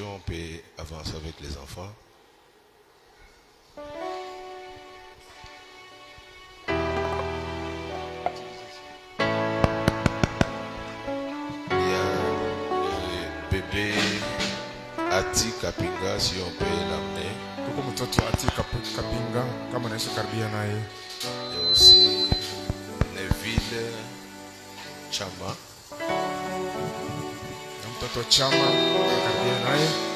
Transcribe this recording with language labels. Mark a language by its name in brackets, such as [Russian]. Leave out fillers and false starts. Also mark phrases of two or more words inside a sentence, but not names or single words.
[French] On peut avancer avec les enfants. Il y a le bébé Ati Kapinga, si on peut l'amener. [Swahili] Kuko mtoto Ati Kapinga, kama unaishi karibia naye. [French] Il y a aussi Neville Chama. [Swahili] Na mtoto Chama, karibia naye.